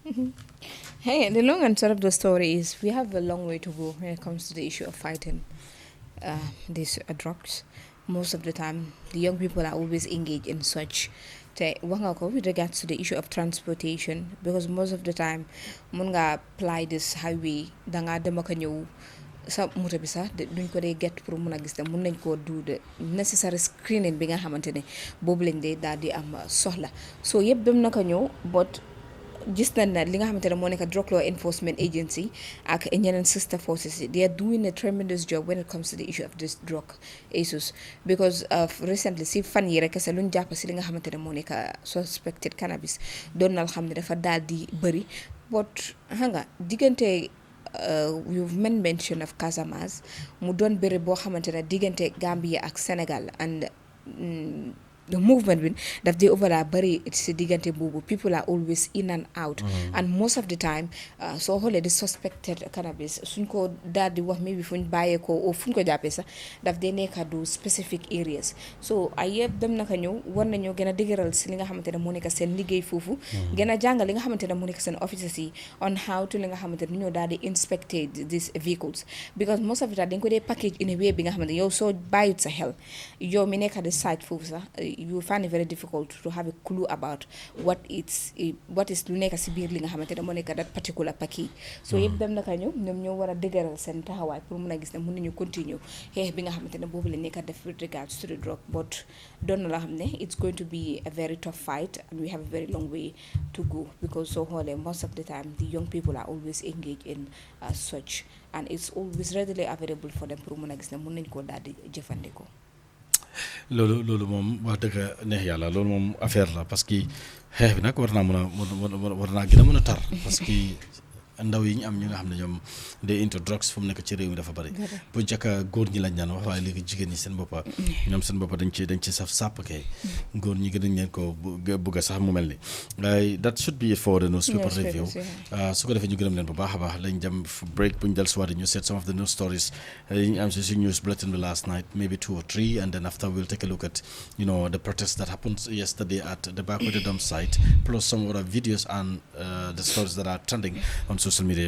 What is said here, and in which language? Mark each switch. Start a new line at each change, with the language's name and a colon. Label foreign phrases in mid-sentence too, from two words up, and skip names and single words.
English: Hey, the long and short of the story is we have a long way to go when it comes to the issue of fighting these drugs. Most of the time, the young people are always engaged in such with regards to the issue of transportation, because most of the time, munga apply this highway,
Wolof: danga demakanyo sa moto bi sax duñ ko dee get pour mun a gis te mun nañ koo
English: do the necessary screening
Wolof: bi nga xamante ne boobu lañ dee daal di am soxla so yëpp dem naka ñëw but gis nañ ne li nga xamante ne moo nekk Drug Law Enforcement Agency ak ñeneen
English: sister forces they are doing a tremendous job when it comes to the issue of this drug issues because recently
Wolof: si fan yi rek sa luñ jàpp si li nga xamante ne moo nekk
English: suspected cannabis
Wolof: doon na xam ne dafa daal di bëri but xam nga diggante
English: you've made mention of Casamance
Wolof: mu doon bëri boo xamante ne diggante Gambia ak Sénégal and
English: the movement
Wolof: bi daf dee over la bari si diggante boobu
English: people are always in and out and most of the time
Wolof: soo xoolee di
English: suspected cannabis
Wolof: suñ ko daal di wax maybe fuñ bàyyee ko o fuñ ko jàppee sax daf dee nekk du
English: specific areas
Wolof: so ay yëpp dem naka ñëw war nañoo gën a dëgëral si li nga xamante ne moo nekk seen liggéey foofu gën a jàngal li nga xamante ne moo nekk seen officers yi
English: on how to
Wolof: li nga xamante ne ñoo daal di
English: inspected these vehicles because most of the time dañ ko dee package in a way
Wolof: bi nga xamante ne yow soo bàyyut sa xel yow mi nekk di site foofu sax
English: you find it very difficult to have a clue about what is
Wolof: lu nekk si biir li nga xamante ne moo nekk
English: that particular package
Wolof: so yëpp dem naka ñëw ñoom ñoo war a dëgëral seen taxawaay pour mun a gis ne mun nañu continue xeex bi nga xamante ne boobu la nekk def
English: with regards to the drug but
Wolof: doon na la xam ne
English: it's going to be a very tough fight and we have a very long way to go because
Wolof: soo xoolee
English: most of the time the young people are always engaged in such and it's always readily available for them
Wolof: pour mun a gis ne mun nañ koo daal di jëfandikoo. loolu moom wax dëgg neex yàlla loolu moom affaire la parce que xeex bi nag war naa gën a mën a tar parce que ndaw yi ñu am ñi nga xam ne ñoom day
English: into drugs
Wolof: fu mu nekk ci réew mi dafa bari bu jëkka góor ñi lañ daan wax waaye léegi jigéen ñi seen boppa ñoom seen boppa dañ ci saf sàpp kay góor ñi gën leen ko bugga sax mu mel ni waaye
English: that should be for the newspaper review
Wolof: su ko defee ñu gërëm leen bu baax a baax lañ dem break bu ñu del suwaat ñu seet
English: some of the news stories
Wolof: yi ñu am si
English: news bulletin
Wolof: bi
English: last night maybe 2 or 3 and then after we'll take a look at the protests that happened yesterday at the Bakoteh dump site plus some other videos and the stories that are trending on social media.